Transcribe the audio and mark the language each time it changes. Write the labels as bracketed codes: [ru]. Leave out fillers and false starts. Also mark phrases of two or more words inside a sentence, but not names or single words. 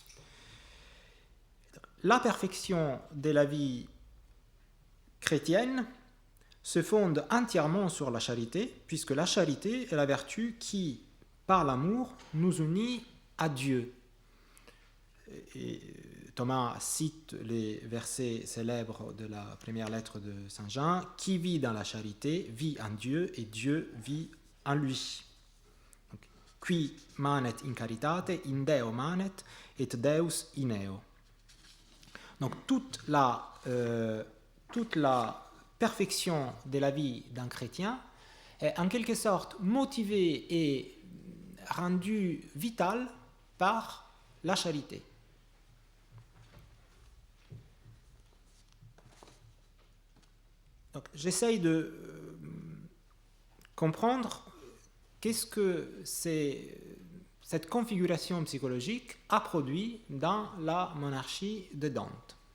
[fr] La perfection de la vie chrétienne se fonde entièrement sur la charité, puisque la charité est la vertu qui, par l'amour, nous unit à Dieu. Et Thomas cite les versets célèbres de la première lettre de Saint Jean, « Qui vit dans la charité vit en Dieu et Dieu vit en lui. [la] » Qui manet in caritate, in Deo manet, et Deus in eo. [fr] Donc toute la perfection de la vie d'un chrétien est en quelque sorte motivée et rendue vitale par la charité. Donc, j'essaye de comprendre qu'est-ce que cette configuration psychologique a produit dans la monarchie de Dante.